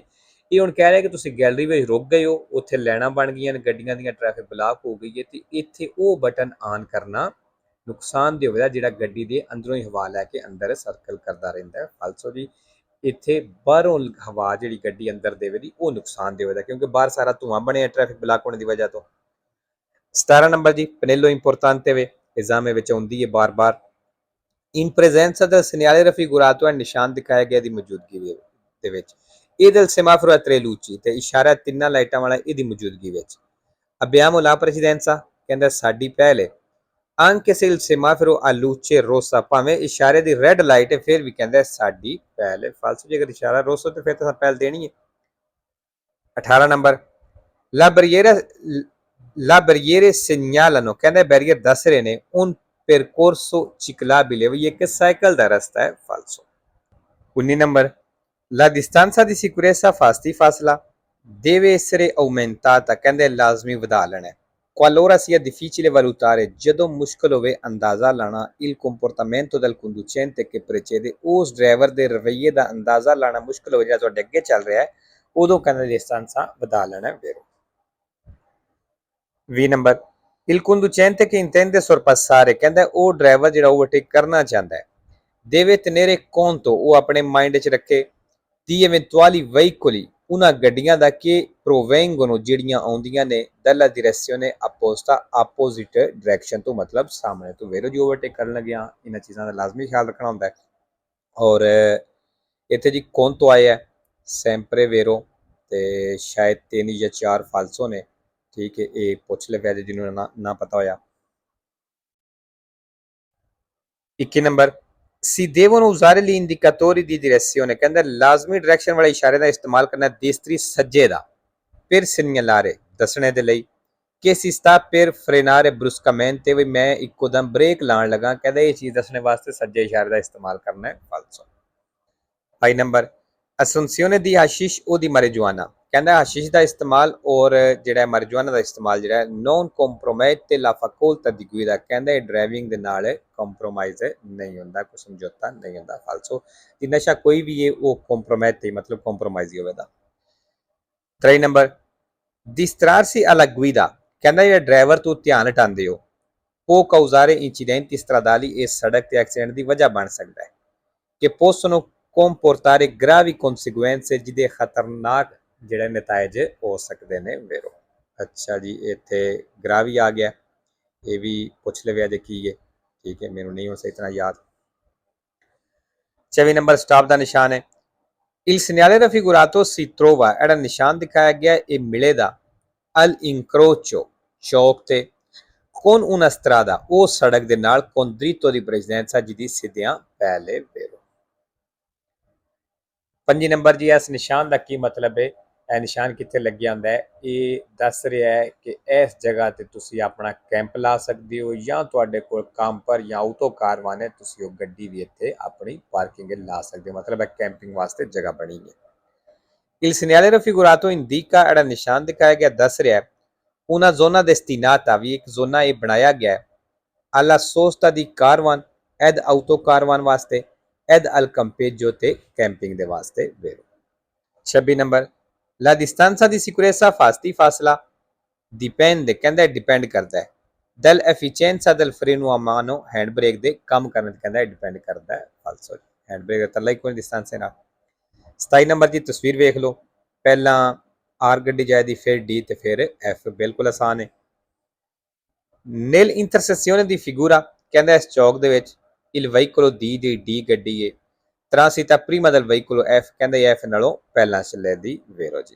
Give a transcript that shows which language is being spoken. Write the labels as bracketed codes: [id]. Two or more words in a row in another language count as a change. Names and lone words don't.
[pa] ਇਹ ਹੁਣ ਕਹਿ ਰਿਹਾ ਕਿ ਤੁਸੀਂ ਗੈਲਰੀ ਵਿੱਚ ਰੁਕ ਗਏ ਹੋ, ਉੱਥੇ ਲਾਈਨਾਂ ਬਣ ਗਈਆਂ ਨੇ, ਗੱਡੀਆਂ ਦੀਆਂ ਟ੍ਰੈਫਿਕ ਬਲਾਕ ਹੋ ਗਈ ਹੈ, ਤੇ ਇੱਥੇ ਉਹ ਬਟਨ ਆਨ ਕਰਨਾ ਨੁਕਸਾਨਦੇਹ ਹੋਵੇਗਾ ਜਿਹੜਾ ਗੱਡੀ ਦੇ ਅੰਦਰੋਂ ਹੀ ਹਵਾ ਲੈ ਕੇ ਅੰਦਰ ਸਰਕਲ ਕਰਦਾ ਰਹਿੰਦਾ ਹੈ। ਫਾਲਸੋ ਜੀ, ਇੱਥੇ ਬਾਹਰੋਂ ਹਵਾ ਜਿਹੜੀ ਗੱਡੀ ਅੰਦਰ ਦੇਵੇਗੀ ਉਹ ਨੁਕਸਾਨਦੇਹ ਹੋਵੇਗਾ, ਕਿਉਂਕਿ ਬਾਹਰ ਸਾਰਾ ਧੂੰਆਂ ਬਣਿਆ ਟ੍ਰੈਫਿਕ ਬਲਾਕ ਹੋਣੇ ਦੀ ਵਜ੍ਹਾ ਤੋਂ। 17 ਨੰਬਰ ਜੀ, [it] pannello importante [pa] ਵੇ, ਐਗਜ਼ਾਮ ਵਿੱਚ ਆਉਂਦੀ ਹੈ ਬਾਰ-ਬਾਰ। [it] in presenza del segnale raffigurato è [pa] ਨਿਸ਼ਾਨ ਦਿਖਾਇਆ ਗਿਆ ਦੀ ਮੌਜੂਦਗੀ ਦੇ ਵਿੱਚ। [it] ਇਹ del semaforo a tre luci, [pa] ਤੇ ਇਸ਼ਾਰਾ ਤਿੰਨਾਂ ਲਾਈਟਾਂ ਵਾਲਾ ਇਹਦੀ ਮੌਜੂਦਗੀ ਵਿੱਚ। [it] abbiamo la precedenza, [pa] ਕਹਿੰਦਾ ਸਾਡੀ ਪਹਿਲ ਹੈ। [it] anche se il semaforo a luce rossa, [pa] ਭਾਵੇਂ ਇਸ਼ਾਰੇ ਦੀ ਰੈੱਡ ਲਾਈਟ ਹੈ ਫਿਰ ਵੀ ਕਹਿੰਦਾ ਸਾਡੀ ਪਹਿਲ ਹੈ। ਫਾਲਸੋ, ਜੇ ਅਗਰ ਇਸ਼ਾਰਾ ਰੋਸੋ ਤੇ ਫਿਰ ਤਾਂ ਪਹਿਲ ਦੇਣੀ ਹੈ। 18 ਨੰਬਰ, [it] la barriere segnalano, [pa] ਕਹਿੰਦਾ ਬੈਰੀਅਰ ਦੱਸ ਰਹੇ ਨੇ [it] un percorso ciclabile, [pa] ਵੀ ਇੱਕ ਸਾਈਕਲ ਦਾ ਰਸਤਾ ਹੈ। ਫਾਲਸੋ। 19 ਨੰਬਰ, [it] la distanza di sicurezza, [pa] ਫਾਸਤੀ ਫਾਸਲਾ [it] deve essere aumentata, [pa] ਕਹਿੰਦੇ ਲਾਜ਼ਮੀ ਵਧਾ ਲੈਣਾ। [it] qualora sia difficile valutare, [pa] ਜਦੋਂ ਮੁਸ਼ਕਲ ਹੋਵੇ ਅੰਦਾਜ਼ਾ ਲਾਣਾ, [it] il comportamento del conducente che precede, [pa] ਉਸ ਡਰਾਈਵਰ ਦੇ ਰਵੱਈਏ ਦਾ ਅੰਦਾਜ਼ਾ ਲਾਣਾ ਮੁਸ਼ਕਲ ਹੋ ਜਿਹੜਾ ਤੁਹਾਡੇ ਅੱਗੇ ਚੱਲ ਰਿਹਾ ਹੈ, ਉਦੋਂ ਕਹਿੰਦੇ distanza ਵਧਾ ਲੈਣਾ। vero। 20 ਨੰਬਰ, [it] il conducente che intende sorpassare, [pa] ਕਹਿੰਦਾ ਉਹ ਡਰਾਈਵਰ ਜਿਹੜਾ ਓਵਰਟੇਕ ਕਰਨਾ ਚਾਹੁੰਦਾ ਹੈ। [it] deve tenere conto, [pa] ਉਹ ਆਪਣੇ ਮਾਈਂਡ 'ਚ ਰੱਖੇ, [it] di eventuali veicoli, [pa] ਉਹਨਾਂ ਗੱਡੀਆਂ ਦਾ ਕਿ provengono, ਜਿਹੜੀਆਂ ਆਉਂਦੀਆਂ ਨੇ [it] dalla direzione opposta, [pa] ਆਪੋਜ਼ਿਟ ਡਾਇਰੈਕਸ਼ਨ ਤੋਂ, ਮਤਲਬ ਸਾਹਮਣੇ ਤੋਂ। ਵੇਰੋ ਜੀ, ਓਵਰਟੇਕ ਕਰਨ ਲੱਗਿਆ ਇਹਨਾਂ ਚੀਜ਼ਾਂ ਦਾ ਲਾਜ਼ਮੀ ਖਿਆਲ ਰੱਖਣਾ ਹੁੰਦਾ ਹੈ। ਔਰ ਇੱਥੇ ਜੀ conto ਆਇਆ [it] sempre vero, [pa] ਤੇ ਸ਼ਾਇਦ 3 ਜਾਂ 4 ਫਾਲਸੋ ਨੇ। ਠੀਕ ਹੈ, ਇਹ ਪੁੱਛ ਲਿਆ ਜੇ ਜਿਹਨੂੰ ਨਾ ਪਤਾ ਹੋਇਆ। 21 ਨੰਬਰ, [it] si devono usare gli indicatori di direzione, [pa] ਕਹਿੰਦਾ ਲਾਜ਼ਮੀ ਡਾਇਰੈਕਸ਼ਨ ਵਾਲੇ ਇਸ਼ਾਰੇ ਦਾ ਇਸਤੇਮਾਲ ਕਰਨਾ ਦੇਸਤਰੀ ਸੱਜੇ ਦਾ [it] per segnalare [pa] ਦੱਸਣੇ ਦੇ ਲਈ ਕਿ [it] si sta per frenare bruscamente, [pa] ਵੀ ਮੈਂ ਇੱਕੋਦਮ ਬ੍ਰੇਕ ਲਾਉਣ ਲੱਗਾ। ਕਹਿੰਦਾ ਇਹ ਚੀਜ਼ ਦੱਸਣੇ ਵਾਸਤੇ ਸੱਜੇ ਇਸ਼ਾਰੇ ਦਾ ਇਸਤੇਮਾਲ ਕਰਨਾ ਹੈ ਫਾਲਸੋ। 22 ਨੰਬਰ, [it] assunzione di hashish o di marijuana, [pa] ਕਹਿੰਦਾ ਹਸ਼ੀਸ਼ ਦਾ ਇਸਤੇਮਾਲ ਔਰ ਜਿਹੜਾ marijuana ਦਾ ਇਸਤੇਮਾਲ ਜਿਹੜਾ [it] non compromette la facoltà di guida, [pa] ਕਹਿੰਦਾ ਇਹ ਡਰਾਈਵਿੰਗ ਦੇ ਨਾਲ ਕੰਪਰੋਮਾਈਜ਼ ਨਹੀਂ ਹੁੰਦਾ, ਕੋਈ ਸਮਝੌਤਾ ਨਹੀਂ ਹੁੰਦਾ ਫਾਲਸੋ। ਕਿ ਨਸ਼ਾ ਕੋਈ ਵੀ ਹੈ ਉਹ ਕੰਪਰੋਮਾਈਜ਼ ਹੀ ਮਤਲਬ ਕੰਪਰੋਮਾਈਜ਼ ਹੀ ਹੋਵੇਗਾ। 23 ਨੰਬਰ, [it] distrarsi alla guida, [pa] ਕਹਿੰਦਾ ਜਿਹੜਾ ਡਰਾਈਵਰ ਤੋਂ ਧਿਆਨ ਹਟਾਉਂਦੇ ਹੋ [it] può causare incidenti stradali, [pa] ਇਹ ਸੜਕ ਤੇ ਐਕਸੀਡੈਂਟ ਦੀ ਵਜ੍ਹਾ ਬਣ ਸਕਦਾ ਹੈ। [it] ਕਿ possono comportare gravi conseguenze, [pa] ਜਿਹਦੇ ਖਤਰਨਾਕ ਜਿਹੜੇ ਨਤੀਜੇ ਹੋ ਸਕਦੇ ਨੇ ਵੇਰੋ। ਅੱਛਾ ਜੀ, ਇੱਥੇ ਗ੍ਰਾਵੀ ਆ ਗਿਆ, ਇਹ ਵੀ ਪੁੱਛ ਲਵਿਆ ਜੇ ਕੀ ਹੈ। ਠੀਕ ਹੈ, ਮੈਨੂੰ ਨਹੀਂ ਹੋ ਸਹੀ ਤਰ੍ਹਾਂ ਯਾਦ। 24 ਨੰਬਰ, ਸਟਾਪ ਦਾ ਨਿਸ਼ਾਨ ਹੈ। [it] il segnale raffigurato si trova, [pa] ਜਿਹੜਾ ਨਿਸ਼ਾਨ ਦਿਖਾਇਆ ਗਿਆ ਇਹ ਮਿਲੇਗਾ [it] al incrocio [pa] ਚੌਕ ਤੇ [it] con una strada, [pa] ਉਹ ਸੜਕ ਦੇ ਨਾਲ [it] con dritto di precedenza, [pa] ਜਿਹਦੀ ਸਿੱਧਿਆਂ ਪਹਿਲੇ ਵੇਰੋ। 25 ਨੰਬਰ ਜੀ, ਇਸ ਨਿਸ਼ਾਨ ਦਾ ਕੀ ਮਤਲਬ ਹੈ? ਇਹ ਨਿਸ਼ਾਨ ਕਿੱਥੇ ਲੱਗਿਆ ਹੁੰਦਾ ਹੈ? ਇਹ ਦੱਸ ਰਿਹਾ ਹੈ ਕਿ ਇਸ ਜਗ੍ਹਾ ਤੇ ਤੁਸੀਂ ਆਪਣਾ ਕੈਂਪ ਲਾ ਸਕਦੇ ਹੋ, ਜਾਂ ਤੁਹਾਡੇ ਕੋਲ ਕੰਪਰ ਜਾਂ ਆਟੋ ਕਾਰਵਾਨ ਹੈ, ਤੁਸੀਂ ਉਹ ਗੱਡੀ ਵੀ ਇੱਥੇ ਆਪਣੀ ਪਾਰਕਿੰਗ ਲਾ ਸਕਦੇ ਹੋ, ਮਤਲਬ ਇਹ ਕੈਂਪਿੰਗ ਵਾਸਤੇ ਜਗ੍ਹਾ ਬਣੀ ਹੈ। [it] il segnale raffigurato indica, [pa] ਜਿਹੜਾ ਨਿਸ਼ਾਨ ਦਿਖਾਇਆ ਗਿਆ ਦੱਸ ਰਿਹਾ ਹੈ [it] una zona destinata, [pa] ਵੀ ਇੱਕ ਜ਼ੋਨਾ ਇਹ ਬਣਾਇਆ ਗਿਆ ਹੈ [it] alla sosta di caravan ed autocaravan [pa] ਵਾਸਤੇ [it] ed al campeggio, [pa] ਤੇ ਕੈਂਪਿੰਗ ਦੇ ਵਾਸਤੇ ਵੇਰੋ। 26 ਨੰਬਰ, [it] la distanza di sicurezza fasti, [pa] ਫਾਸਲਾ dipende, ਕਹਿੰਦਾ ਡਿਪੈਂਡ ਕਰਦਾ ਹੈ [it] dal efficienza del freno a mano, [pa] ਹੈਂਡ ਬ੍ਰੇਕ ਦੇ ਕੰਮ ਕਰਨ ਤੇ ਕਹਿੰਦਾ ਡਿਪੈਂਡ ਕਰਦਾ ਹੈ ਫਾਲਸੋ। ਹੈਂਡ ਬ੍ਰੇਕ ਦਾ ਤਰਲਾ ਹੀ ਕੋਈ ਡਿਸਟੈਂਸ ਹੈ ਨਾ। 27 ਨੰਬਰ ਦੀ ਤਸਵੀਰ ਵੇਖ ਲਓ, ਪਹਿਲਾਂ ਆਰ ਗੱਡੀ ਜਾਏਦੀ, ਫਿਰ ਡੀ ਤੇ ਫਿਰ ਐਫ, ਬਿਲਕੁਲ ਆਸਾਨ ਹੈ। [it] nel intersezione di figura, [pa] ਕਹਿੰਦਾ ਇਸ ਚੌਕ ਦੇ ਵਿੱਚ [it] il veicolo di, [pa] ਦੀ ਡੀ ਗੱਡੀ ਹੈ [it] transita prima del veicolo F, [pa] ਕਹਿੰਦਾ ਐਫ ਨਾਲੋਂ ਪਹਿਲਾਂ ਚੱਲੇ ਦੀ ਵੇਰੋ ਜੀ।